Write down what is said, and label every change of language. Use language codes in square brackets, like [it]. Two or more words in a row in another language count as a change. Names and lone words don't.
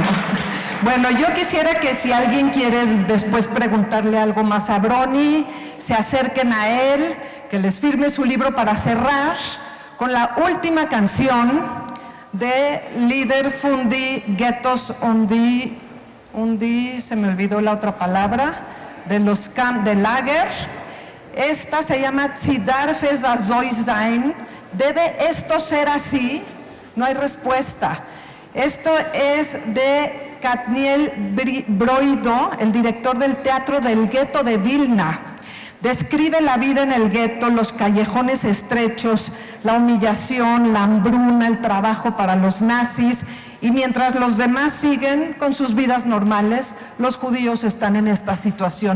[es] Bueno, yo quisiera que si alguien quiere después preguntarle algo más a Brony, se acerquen a él, que les firme su libro para cerrar con la última canción de Líder Fundi Ghettos Undi, se me olvidó la otra palabra, de los Camp de Lager. Esta se llama Darf es so sein. ¿Debe esto ser así? No hay respuesta. Esto es de Katniel Broido, el director del Teatro del Gueto de Vilna. Describe la vida en el gueto, los callejones estrechos, la humillación, la hambruna, el trabajo para los nazis, y mientras los demás siguen con sus vidas normales, los judíos están en esta situación.